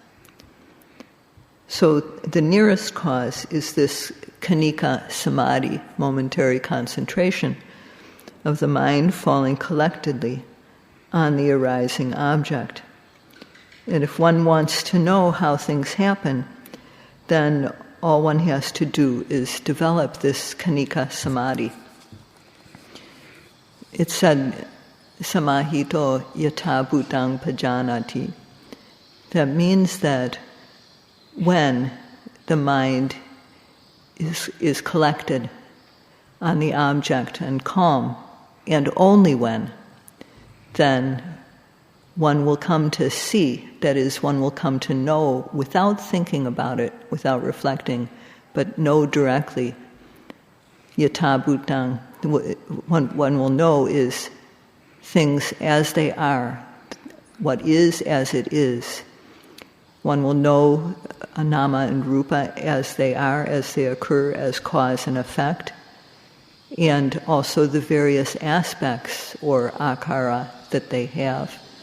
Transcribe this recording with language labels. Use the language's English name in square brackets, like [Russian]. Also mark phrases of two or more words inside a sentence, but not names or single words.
[English] So the nearest cause is this [Pali] khanika samadhi, [English] momentary concentration of the mind falling collectedly on the arising object. And if one wants to know how things happen, then all one has to do is develop this [Pali] khanika samadhi. [English] It said, [Pali] samahito yata bhutang pajanati. [English] That means that when the mind is collected on the object and calm, and only when, then one will come to see, that is, one will come to know without thinking about it, without reflecting, but know directly. [Pali] Yatha bhutang, [English] one will know is things as they are, what is as it is. One will know nama and rupa as they are, as they occur, as cause and effect, and also the various aspects or akara that they have.